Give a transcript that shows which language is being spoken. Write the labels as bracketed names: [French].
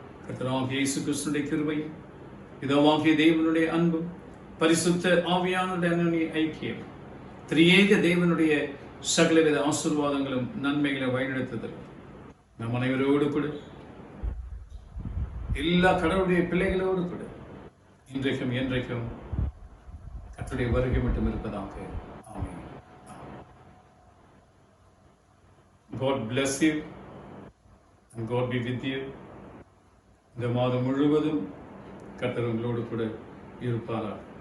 [Tamil] கர்த்தராகிய இயேசு கிறிஸ்துவினுடைய கிருபையும் பிதாவாகிய தேவனுடைய அன்பும் பரிசுத்த ஆவியானுடைய அன்பின் ஐக்கியம், திரியேக தேவனுடைய சகலவித ஆசீர்வாதங்களும் நன்மைகளை வழிநடத்துதல் நம் அனைவரோடு கூட, எல்லா கடவுளுடைய பிள்ளைகளோடு கூட இன்றைக்கும் என்றைக்கும் கர்த்தருடைய வருகை மட்டும் இருப்பதாக. ஆமென். [English] God bless you and God be with you. [Tamil] இந்த மாதம் முழுவதும் கர்த்தர் உங்களோடு கூட இருப்பாராக.